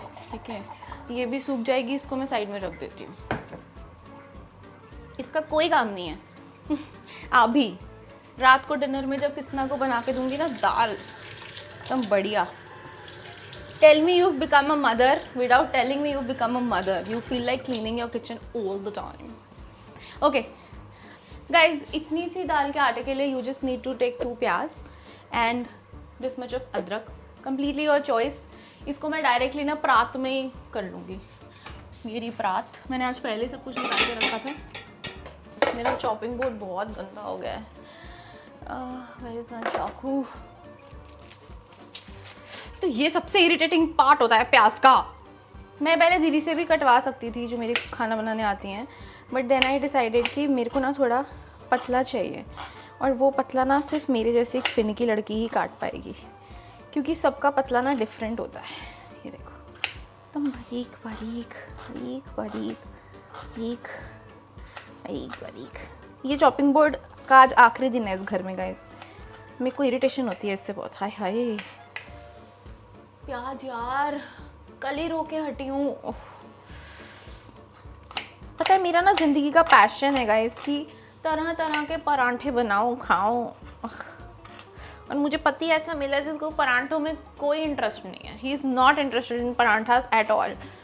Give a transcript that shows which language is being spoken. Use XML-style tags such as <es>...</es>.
<hi>ठीक है, ये भी सूख जाएगी, इसको मैं साइड में रख देती हूँ। इसका कोई काम नहीं है। अभी रात को डिनर में जब किसना को बना के दूंगी ना दाल, एकदम बढ़िया।</hi> <en>Tell me you've become a mother without telling me you've become a mother. You feel like cleaning your kitchen all the time. Okay, guys,</en> <hi>इतनी सी दाल के आटे के लिए</hi> <en>you just need to take 2 pyaaz and this much of adrak. Completely your choice.</en> <hi>इसको मैं directly ना परात में ही कर लूँगी। मेरी परात मैंने आज पहले ही सब कुछ निकाल के रखा था। मेरा चॉपिंग बोर्ड बहुत गंदा हो गया है।</hi> <en>Where is my chaku?</en> <hi>तो ये सबसे इरिटेटिंग पार्ट होता है प्याज का। मैं पहले दीदी से भी कटवा सकती थी जो मेरे खाना बनाने आती हैं,</hi> <en>but then I decided</en> <hi>कि मेरे को ना थोड़ा पतला चाहिए, और वो पतला ना सिर्फ मेरे जैसी एक फिनिकी लड़की ही काट पाएगी, क्योंकि सबका पतला ना डिफरेंट होता है। ये देखो एकदम बारीक बारीक बारीक बारीक बारीक बारीक बारीक। ये चॉपिंग बोर्ड का आज आखिरी दिन है इस घर में गाइस। मेरे को इरिटेशन होती है इससे बहुत। हाय हाय प्याज यार, कल ही रो के हटी हूँ। पता है मेरा ना ज़िंदगी का पैशन है गाइस कि तरह तरह के परांठे बनाऊँ खाऊँ, और मुझे पति ऐसा मिला जिसको परांठों में कोई इंटरेस्ट नहीं है।</hi> <en>He is not interested in parathas at all.</en>